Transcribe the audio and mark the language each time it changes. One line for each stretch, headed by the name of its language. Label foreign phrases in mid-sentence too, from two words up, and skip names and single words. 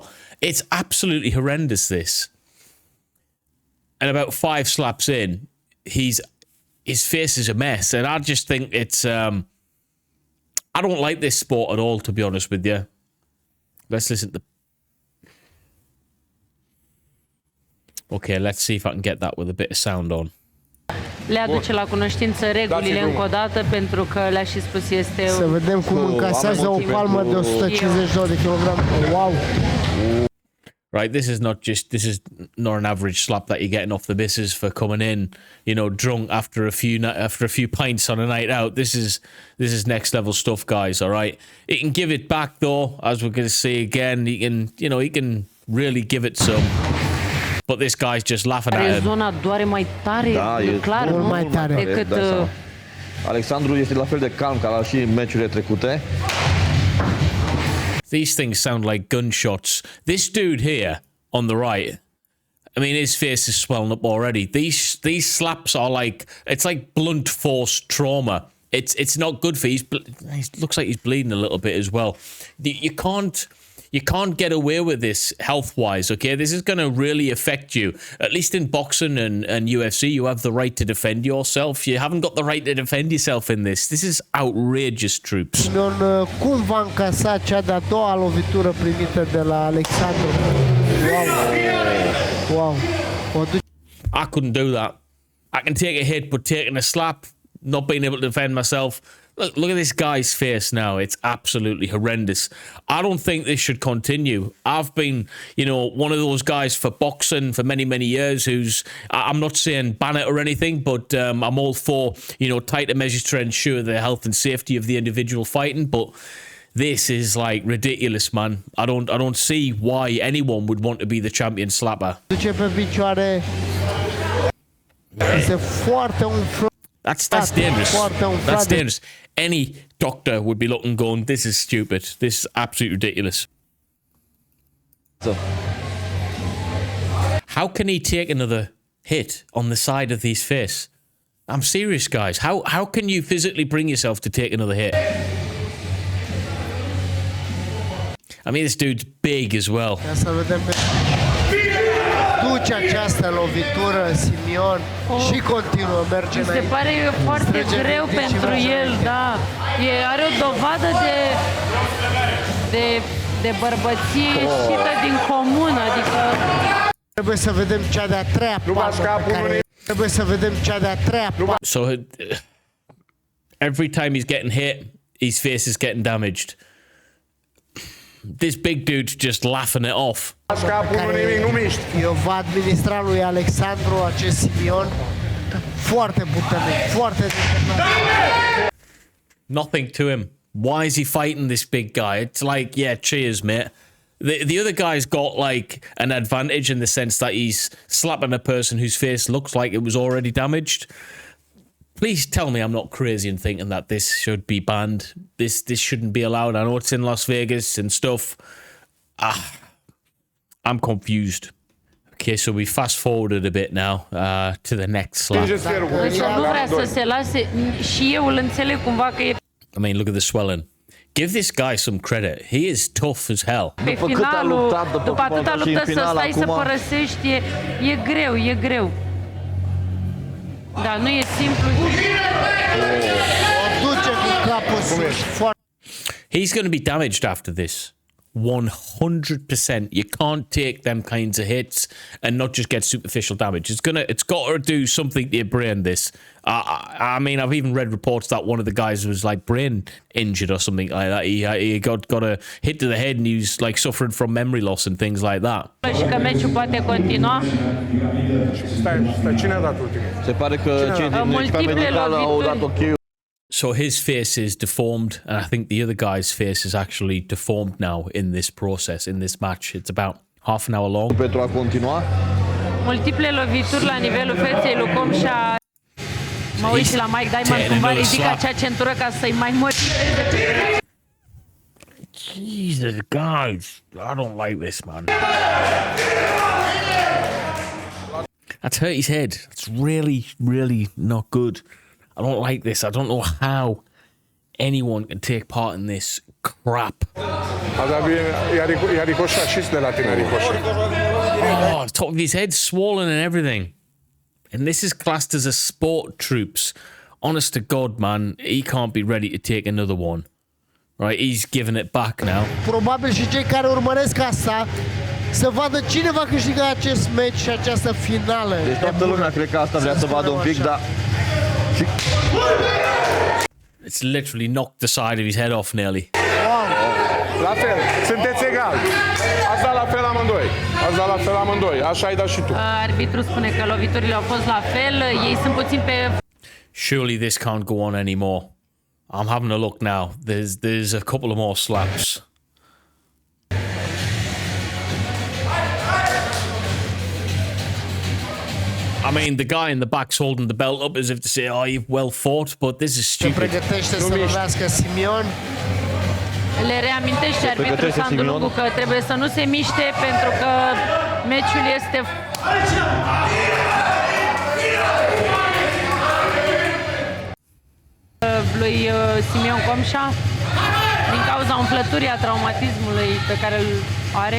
English: It's absolutely horrendous, this. And about 5 slaps in, his face is a mess, and I just think it's, I don't like this sport at all, to be honest with you. Let's listen to... Okay, let's see if I can get that with a bit of sound on.
Romanian: Le aduce la cunoștință regulile încă o dată, pentru că le-a și spus este... Să vedem cum încasează o palmă de 152 de kilograme.
English: Wow! Right, this is not an average slap that you're getting off the missus for coming in, you know, drunk after a few pints on a night out. This is next level stuff, guys. All right, he can give it back though, as we're going to see again. He can really give it some. But this guy's just laughing at him.
Romanian: Zona doare mai tare, clar, mult mai tare decât Alexandru este la fel de calm ca la și meciurile trecute.
English: These things sound like gunshots. This dude here on the right, I mean, his face is swelling up already. These slaps are like, it's like blunt force trauma. It's not good for he looks like he's bleeding a little bit as well. You can't get away with this health-wise, okay? This is going to really affect you. At least in boxing and UFC, you have the right to defend yourself. You haven't got the right to defend yourself in this. This is outrageous, troops.
Romanian: Cum va încasa cea de-a doua lovitură primită de la Alexandru?
English: Wow! Wow! I couldn't do that. I can take a hit, but taking a slap, not being able to defend myself... Look at this guy's face now. It's absolutely horrendous. I don't think this should continue. I've been, you know, one of those guys for boxing for many, many years who's, I'm not saying ban it or anything, but I'm all for, you know, tighter measures to ensure the health and safety of the individual fighting. But this is like ridiculous, man. I don't see why anyone would want to be the champion slapper.
Romanian: Duce pe picioare. Este foarte umflat.
English: That's dangerous. That's dangerous. Any doctor would be looking going, this is stupid. This is absolutely ridiculous. So. How can he take another hit on the side of his face? I'm serious, guys. How can you physically bring yourself to take another hit? I mean, this dude's big as well.
Romanian: Duce această lovitură Simion și continuă, merge înainte. Se pare foarte greu pentru el, da. Are o dovadă de bărbăție ieșită din comun, adică... Trebuie să vedem cea de-a treia palmă. Trebuie să vedem cea de-a treia palmă.
English: So, every time he's getting hit, his face is getting damaged. This big dude's just laughing it off.
Romanian: Eu va administra lui Alexandru acest Simion foarte puternic, foarte determinat.
English: Nothing to him. Why is he fighting this big guy? It's like, yeah, cheers, mate. The other guy's got like an advantage in the sense that he's slapping a person whose face looks like it was already damaged. Please tell me I'm not crazy in thinking that this should be banned. This shouldn't be allowed. I know it's in Las Vegas and stuff. I'm confused. Okay, so we fast forwarded a bit now to the next slap.
Romanian: Deci nu vrea să se lase și eu îl înțeleg cumva că e
English: I mean, look at the swelling. Give this guy some credit. He is tough as hell.
Romanian: pe finalul, după atâta luptă să stai să părăsești, e greu. Da, nu e simplu. O duce cu capul sus.
English: He's going to be damaged after this. 100%. You can't take them kinds of hits and not just get superficial damage. It's got to do something to your brain. This. I mean, I've even read reports that one of the guys was like brain injured or something like that. He got a hit to the head and he was like suffering from memory loss and things like that.
Romanian: Și că meciul poate continua. Stai, cine a dat ultimul? Se pare că cei din echipa medicală au dat ok.
English: So his face is deformed, and I think the other guy's face is actually deformed now in this process, in this match. It's about half an hour long.
Romanian: Pentru a continua. Multiple lovituri la nivelul feței lui Comșa. Mă uit și la Mike Diamond cumva ridică acea centură ca să-i mai motiveze.
English: Jesus, guys, I don't like this, man. That's hurt his head. It's really, really not good. I don't like this. I don't know how anyone can take part in this crap.
Romanian: I-a ricoșat și de la tine, ricoșat.
English: Oh, the top of his head swollen and everything. And this is classed as a sport, troops. Honest to God, man, he can't be ready to take another one. Right, he's giving it back now.
Romanian: Probabil și cei care urmăresc asta să vadă cine va câștiga acest meci și această finală. Deci toată lumea cred că asta vrea să vadă un pic, dar...
English: It's literally knocked the side of his head off nearly.
Romanian: La fel, sunteți egali. Ați dat la fel amândoi. Așa ai dat și tu. Arbitrul spune că loviturile au fost la fel. Ei sunt puțin pe...
English: Surely this can't go on anymore. I'm having a look now. There's a couple of more slaps. I mean, the guy in the back's holding the belt up as if to say, oh, you've well fought, but this is
Romanian: Se
English: stupid.
Romanian: pregătește să lovească Simion. Le reamintește arbitrul Sandu Lungu că trebuie să nu se miște pentru că meciul este... lui Simion Comșa din cauza umflăturii a traumatismului pe care îl are.